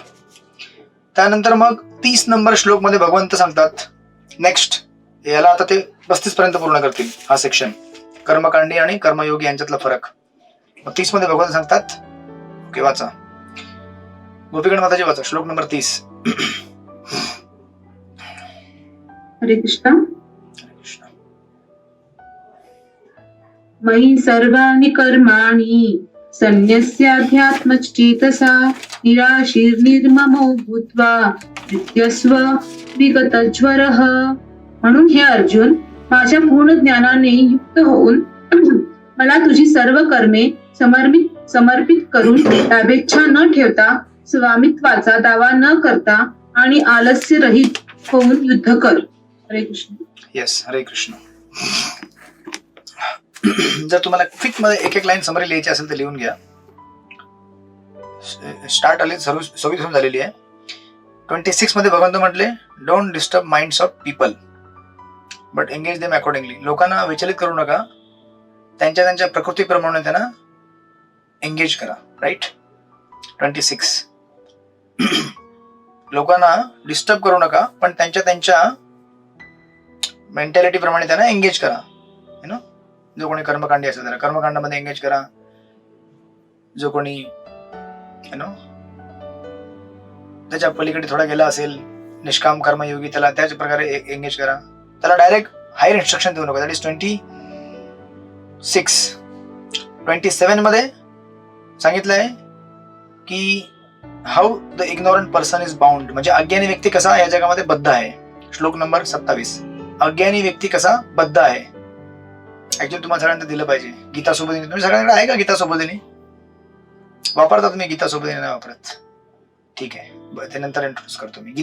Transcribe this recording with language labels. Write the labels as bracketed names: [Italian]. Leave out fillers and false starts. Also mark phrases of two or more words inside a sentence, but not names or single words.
[Marathi] त्यानंतर मग 30 नंबर श्लोक मध्ये भगवंत सांगतात नेक्स्ट, याला आता ते 35 पर्यंत पूर्ण करतील हा सेक्शन, कर्मकांडी आणि कर्मयोगी यांच्यातला फरक. 30 मध्ये भगवंत सांगतात, ओके वाचा, गोपीगण माताजी वाचा श्लोक नंबर 30. हरे कृष्ण. [Sanskrit] मयि सर्वाणि कर्माणि संन्यस्याध्यात्मचेतसा निराशीर्निर्ममो भूत्वा नित्यस्व विगतज्वरः. [Marathi] म्हणून हे अर्जुन, माझ्या पूर्ण ज्ञानाने युक्त होऊन मला तुझी सर्व कर्मे समर्पित करून लाभेच्छा न ठेवता, स्वामित्वाचा दावा न करता आणि आलस्य रहित होऊन युद्ध कर. हरे कृष्ण. येस, हरे कृष्ण. जर तुम्हाला क्विक मध्ये एक [English] line summary [Marathi] लिहायची असेल तर लिहून घ्या. स्टार्ट आली सव्वीस झालेली आहे. [English] 26 [Marathi] मध्ये भगवंत म्हटले, [English] don't disturb minds of people but engage them accordingly. [Marathi] लोकांना विचलित करू नका, त्यांच्या प्रकृतीप्रमाणे त्यांना एंगेज करा. राईट, 26 लोकांना डिस्टर्ब करू नका पण त्यांच्या मेंटॅलिटी प्रमाणे त्यांना एंगेज करा. जो कोणी कर्मकांडी असेल त्याला कर्मकांडामध्ये एंगेज करा, जो कोणी त्याच्या पलीकडे थोडा गेला असेल निष्काम कर्मयोगी त्याला त्याच प्रकारे एंगेज करा. त्याला [English] direct higher instruction [Marathi] देऊ नका. [English] that is 26. 27 [Marathi] मध्ये सांगितलंय की [English] how the ignorant person is bound, [Marathi] म्हणजे अज्ञानी व्यक्ती कसा या जगामध्ये बद्ध आहे. श्लोक नंबर 27. अज्ञानी व्यक्ती कसा बद्ध आहे. ऍक्च्युअली तुम्हाला सगळ्यांना दिलं पाहिजे. गीता सोबोधिनी तुम्ही सगळ्यांकडे आहे का? गीता सोबोधिनी वापरता तुम्ही? गीता सोबोधिनी नाही वापरत, ठीक आहे, ते नंतर इंट्रोड्यूस करतो मी.